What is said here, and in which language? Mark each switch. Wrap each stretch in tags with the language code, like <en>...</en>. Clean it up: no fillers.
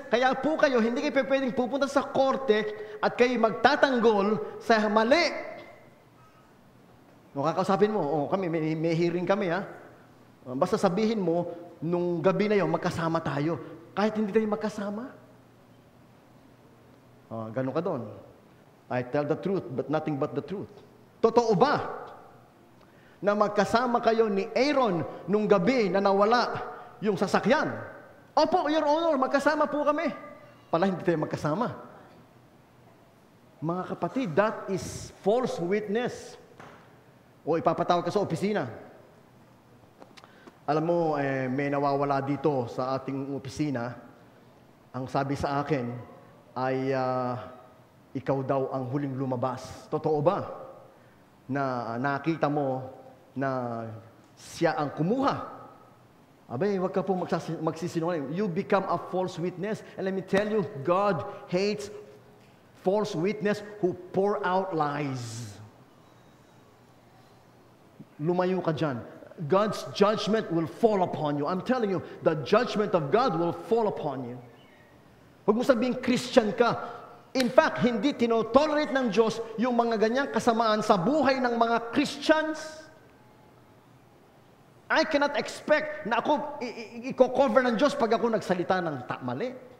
<tl>Kaya po kayo, hindi kayo pwedeng pupunta sa korte at kayo magtatanggol sa mali. Kakausapin mo, kami, may hearing kami, ha? Basta sabihin mo, nung gabi na yon magkasama tayo. Kahit hindi tayo magkasama. Ganun ka doon.</tl> <en>I tell the truth, but nothing but the truth.</en> <tl>Totoo ba na magkasama kayo ni Aaron nung gabi na nawala yung sasakyan? Opo, Your Honor, magkasama po kami. Pala hindi tayo magkasama. Mga kapatid,</tl> <en>that is false witness.</en> <tl>O ipapatawag ka sa opisina. Alam mo, may nawawala dito sa ating opisina. Ang sabi sa akin ay ikaw daw ang huling lumabas. Totoo ba na nakita mo na siya ang kumuha? Abay, wag ka po magsisinungaling.</tl> <en>You become a false witness. And let me tell you, God hates false witness who pour out lies.</en> <tl>Lumayo ka dyan.</tl> <en>God's judgment will fall upon you. I'm telling you, the judgment of God will fall upon you.</en> <tl>Huwag mo sabihin Christian ka. In fact, hindi tinotolerate ng Diyos yung mga ganyang kasamaan sa buhay ng mga Christians.</tl> <en>I cannot expect</en> <tl>na ako i-cover ng Diyos pag ako nagsalita ng mali.</tl>